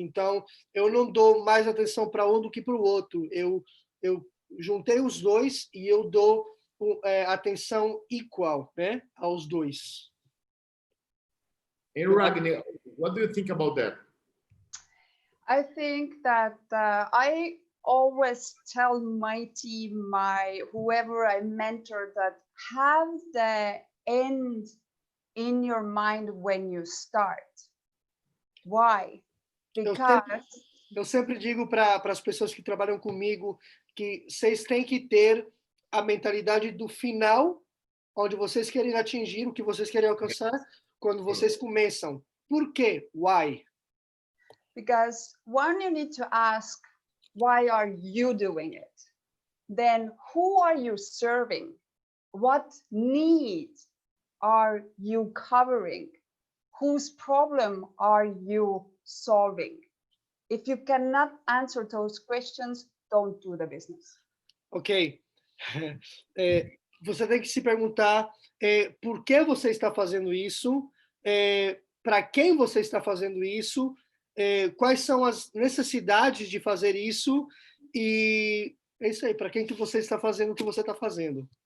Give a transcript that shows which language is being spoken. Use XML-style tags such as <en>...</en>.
<pt>Então, eu não dou mais atenção para um do que para o outro. Eu juntei os dois e eu dou atenção igual, né, aos dois.</pt> <en>And Ragnar, what do you think about that? I think that I always tell my team, whoever I mentor, that have the end in your mind when you start. Why? Because</en> <pt>eu sempre digo para as pessoas que trabalham comigo que vocês têm que ter a mentalidade do final, onde vocês querem atingir, o que vocês querem alcançar, quando vocês começam. Por quê?</pt> <en>Why? Because one, you need to ask, why are you doing it? Then who are you serving? What needs are you covering? Whose problem are you solving? If you cannot answer those questions, don't do the business. Ok.</en> <pt>Você tem que se perguntar por que você está fazendo isso, para quem você está fazendo isso, quais são as necessidades de fazer isso, e é isso aí, para quem que você está fazendo o que você está fazendo.</pt>